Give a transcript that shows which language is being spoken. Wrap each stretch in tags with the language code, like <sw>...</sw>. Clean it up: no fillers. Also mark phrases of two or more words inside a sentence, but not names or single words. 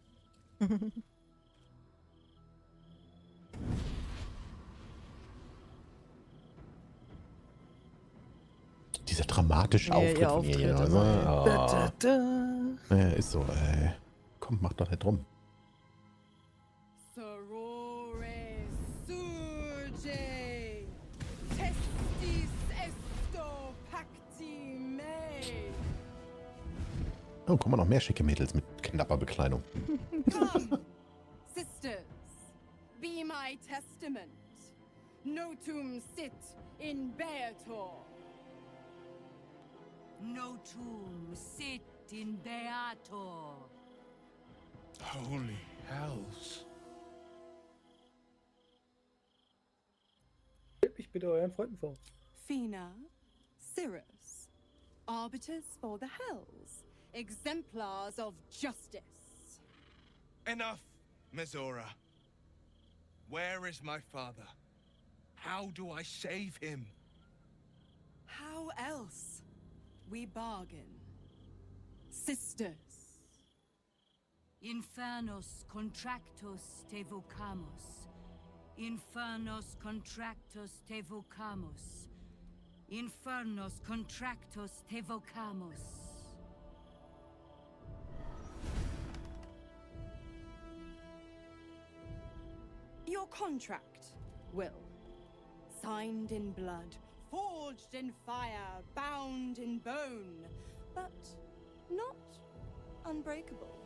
<de>Dieser dramatische Auftritt von ihr. Auftritt, Oh. Ja, ist so, ey. Komm, mach doch nicht rum.</de> <la>Sorore surge, testis esto pacti me.</la> <de>Oh, guck mal, noch mehr schicke Mädels mit knapper Bekleidung.</de> <en>Come, sisters, be my testament.</en> <la>Notum sit in Beator. Notum sit in Beator.</la> <en>Holy hells.</en> <de>Stellt mich bitte euren Freunden vor.</de> <en>Fina, Cirrus, arbiters for the hells, exemplars of justice. Enough, Mizora. Where is my father? How do I save him? How else? We bargain. Sisters.</en> <la>Infernos contractos te vocamus. Infernos contractos te vocamus. Infernos contractos te vocamus.</la> <en>Your contract, Will. Signed in blood, forged in fire, bound in bone, but not unbreakable.</en>